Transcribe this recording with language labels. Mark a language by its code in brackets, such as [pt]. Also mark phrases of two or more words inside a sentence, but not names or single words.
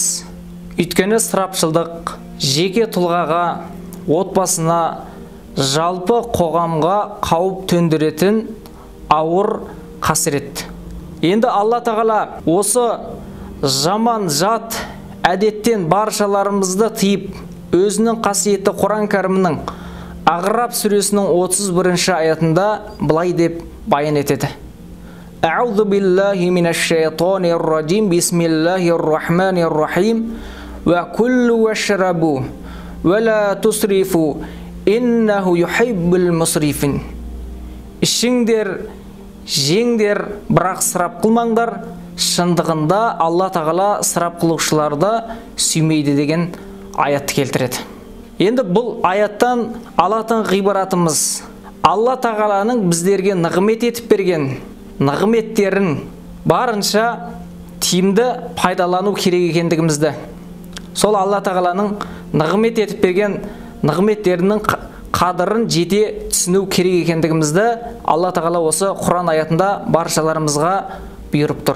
[kk] Өйткені ысырапшылдық жеке тұлғаға, отбасына, жалпы қоғамға қауіп төндіретін ауыр қасірет. Енді Алла Тағала осы жаман жат әдеттен баршаларымызды тыйып, өзінің қасиетті Құран кәрімнің Ағраб сүресінің 31-ші аятында былай деп баян етеді. [ar] أعوذ بالله من الشيطان الرجيم. بسم الله الرحمن الرحيم وكلوا واشربوا ولا تسرفوا إنه يحب المسرفين. [kk] Ішіңдер, жеңдер, бірақ ысырап қылмаңдар. Шындығында Алла Тағала ысырап қылушыларды сүймейді деген аятты келтіреді. Енді бұл аяттан алатын ғибаратымыз Алла Тағаланың біздерге нығмет етіп берген нығметтерін барынша тиімді пайдалану керек екендігімізді, сол Алла Тағаланың нығмет етіп берген нығметтерінің қадырын жете түсіну керек екендігімізді Алла Тағала осы Құран аятында баршаларымызға бұйырып тұр.